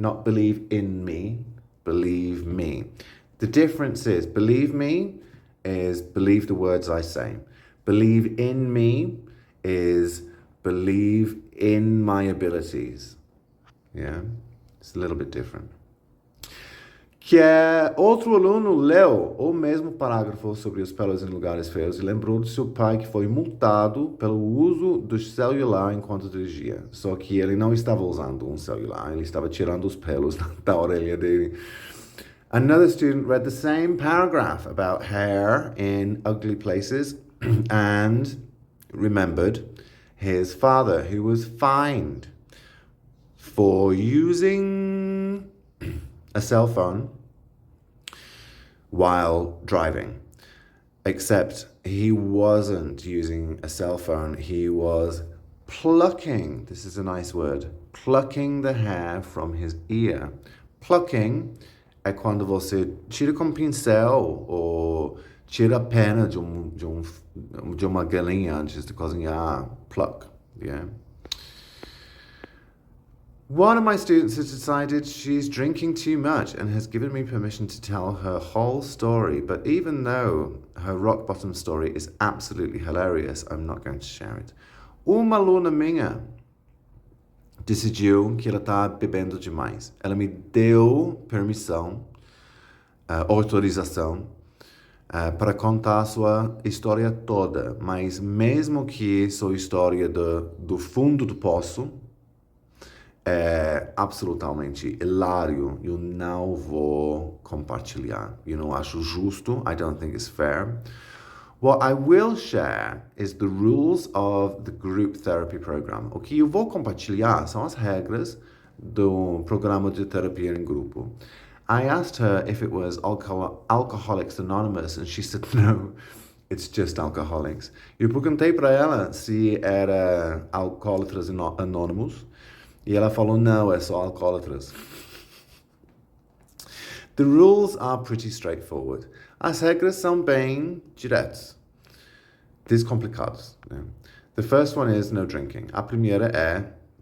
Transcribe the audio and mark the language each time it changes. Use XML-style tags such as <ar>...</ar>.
<en>Not believe in me, believe me. The difference is, believe me is believe the words I say. Believe in me is believe in my abilities. Yeah, it's a little bit different.</en> <pt>Que outro aluno leu o mesmo parágrafo sobre os pelos em lugares feios e lembrou de seu pai que foi multado pelo uso do celular enquanto dirigia. Só que ele não estava usando celular, ele estava tirando os pelos da orelha dele.</pt> <en>Another student read the same paragraph about hair in ugly places and remembered his father, who was fined for using a cell phone while driving. Except he wasn't using a cell phone, he was plucking, this is a nice word, plucking the hair from his ear.</en> <pt>Plucking é quando você tira com pincel ou tira a pena de uma galinha antes de cozinhar.</pt> <en>Pluck, yeah. One of my students has decided she's drinking too much and has given me permission to tell her whole story. But even though her rock bottom story is absolutely hilarious, I'm not going to share it.</en> <pt>Uma aluna minha decidiu que ela está bebendo demais. Ela me deu permissão, autorização, para contar a sua história toda. Mas mesmo que sua história do fundo do poço é absolutamente hilário, eu não vou compartilhar. Eu não acho justo.</pt> <en>I don't think it's fair. What I will share is the rules of the group therapy program.</en> <pt>O que eu vou compartilhar são as regras do programa de terapia em grupo.</pt> <en>I asked her if it was Alcoholics Anonymous, and she said no, it's just alcoholics.</en> <pt>Eu perguntei para ela se era Alcoólatras Anônimos, e ela falou, não, é só alcoólatras.</pt> <en>The rules are pretty straightforward.</en> <pt>As regras são bem diretas, descomplicadas. Né?</pt> <en>The first one is no drinking.</en> <pt>A primeira é</pt>